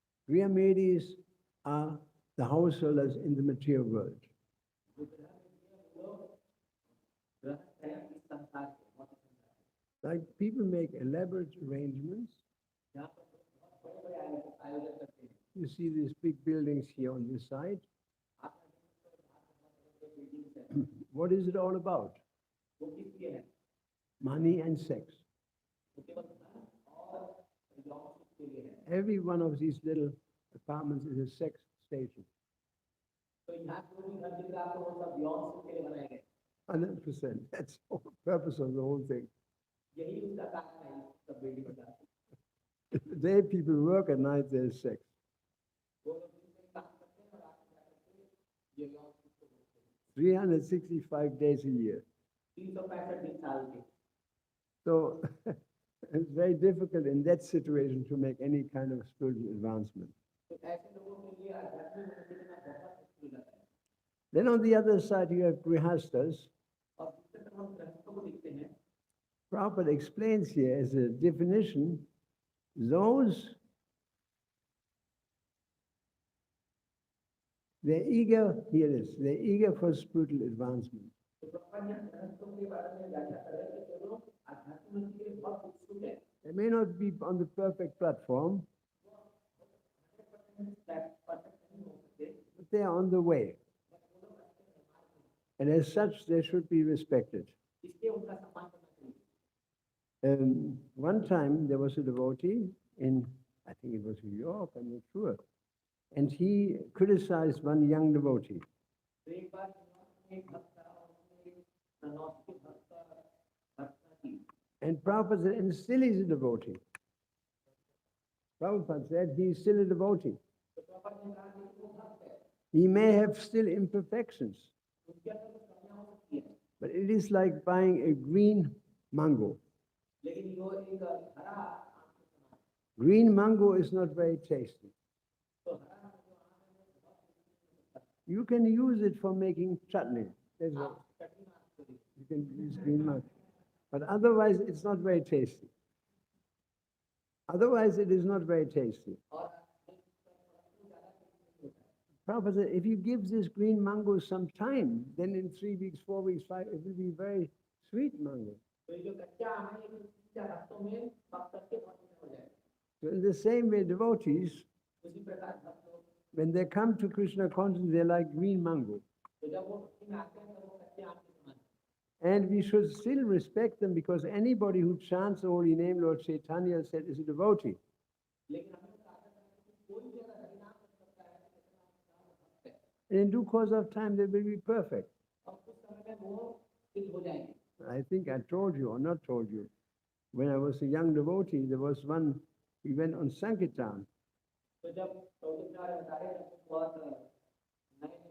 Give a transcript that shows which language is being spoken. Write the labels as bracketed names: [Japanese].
[English] Griyamedis are the householders in the material world. [Hindi] जो ग्रह में है, वो गृहस्थ है इस संसार के, भौतिक संसार के। [English] Like people make elaborate arrangements. [Hindi] यहाँ पर बहुत बड़े-बड़े आयोजन करते हैं। [English] You see these big buildings here on this side. [Hindi] आपने देखा तो यहाँ पर बहुत बड़े बिल्डिंग्स हैं। [English] What is it all about? [Hindi] वो किस लिए है? [English] Money and sex. [Hindi] वो केवल धन और यौन सुख के लिए है। [English] Every one of these little apartments is a sex station. [Hindi] तो यहाँ जो भी घर दिख रहा है, वो सब यौन सुख के लिए बनाए गए। [English] 100%. That's the whole purpose of the whole thing. [Hindi] यही उसका कारण है, इस सब बिल्डिंग का। [English] The day people work, at night there's sex. [Hindi] वो लोग दिन में काम करते हैं और रात में जाकर के ये यौन सुख को भोगते हैं। [English] 365 days a year. [Hindi] 365 दिन साल के। [English] So it's very difficult in that situation to make any kind of spiritual advancement. [Hindi] तो ऐसे लोगों के लिए आध्यात्मिक उन्नति करना बहुत मुश्किल होता है। [English] Then on the other side you have grihastas. [Hindi] और दूसरी तरफ हम गृहस्थों को देखते हैं। [English] Prabhupada explains here as a definition, those they're eager, here it is, they're eager for spiritual advancement. [Hindi] तो प्रभुपाद यहाँ गृहस्थों के बारे में व्याख्या कर रहे हैं कि जो लोग आध्यात्मिक उन्नति के लिए बहुत उत्सुक हैं। [English] They may not be on the perfect platform, but they are on the way. And as such, they should be respected. [Hindi] इसलिए उनका सम्मान करना चाहिए। [English] One time there was a devotee in, I think it was New York, I'm not sure, and he criticized one young devotee. [Hindi] तो एक बार एक भक्त था और उसने एक नौसिक भक्ता की। [English] And Prabhupada said, and still he's a devotee. Prabhupada said, he's still a devotee. [Hindi] तो प्रभुपाद ने कहा कि वो भक्त है। [English] He may have still imperfections, [Hindi] उसके अंदर कुछ कमियां हो सकती हैं। [English] but it is like buying a green mango. [Hindi] लेकिन वो एक हरा आम के समान है। [English] Green mango is not very tasty. [Hindi] तो हरा आम जो आम है, वो बहुत टेस्टी होता है। [English] You can use it for making chutney. That's what [Hindi] आप चटनी में आप करिए। [English] you can use green mango. But otherwise, it's not very tasty. Otherwise, it is not very tasty. [Hindi] और ज़्यादा टेस्टी नहीं होता है। [English] Prabhupada said, if you give this green mango some time, then in 3 weeks, 4 weeks, 5, it will be very sweet mango. [Hindi] तो ये जो कच्चा आम है, ये 3-4 हफ्तों में पक करके बहुत मीठा हो जाएगा। [English] So in the same way, devotees, [Hindi] उसी प्रकार भक्त लोग, [English] when they come to Krishna consciousness, they're like green mango. [Hindi] तो जब वो भक्ति में आते हैं, तो वो कच्चे आम के समान है। [English] And we should still respect them because anybody who chants the holy name, Lord Chaitanya said, is a devotee. [Hindi] लेकिन हमें उसका आदर करना है कि कोई भी अगर हरिनाम कर सकता है, तो कितना भक्त है। [English] And in due course of time, they will be perfect. [Hindi] और कुछ समय में वो सिद्ध हो जाएंगे। [English] I think I told you or not told you. When I was a young devotee, there was one, he went on Sankirtan. [Hindi] तो जब चौधरी साहब बता रहे हैं, तो बहुत नए